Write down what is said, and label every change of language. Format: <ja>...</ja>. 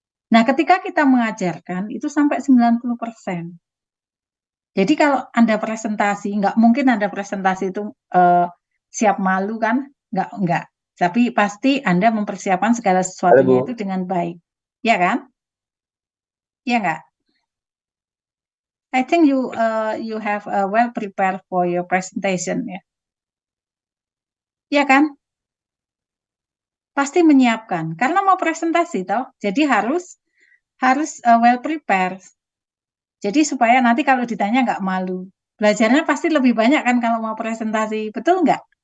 <id>Nah, ketika kita mengajarkan itu sampai 90%. Jadi kalau Anda presentasi, nggak mungkin Anda presentasi itu siap malu kan? Nggak. Tapi pasti Anda mempersiapkan segala sesuatunya itu dengan baik. Ya kan? Ya nggak?</id> <en>I think you have well prepared for your presentation ya.</en> <id>Ya kan? Pasti menyiapkan karena mau presentasi toh. Jadi harus</id> <en>well prepared.</en> <id>Jadi supaya nanti kalau ditanya nggak malu. Belajarnya pasti lebih banyak kan kalau mau presentasi. Betul nggak?</id>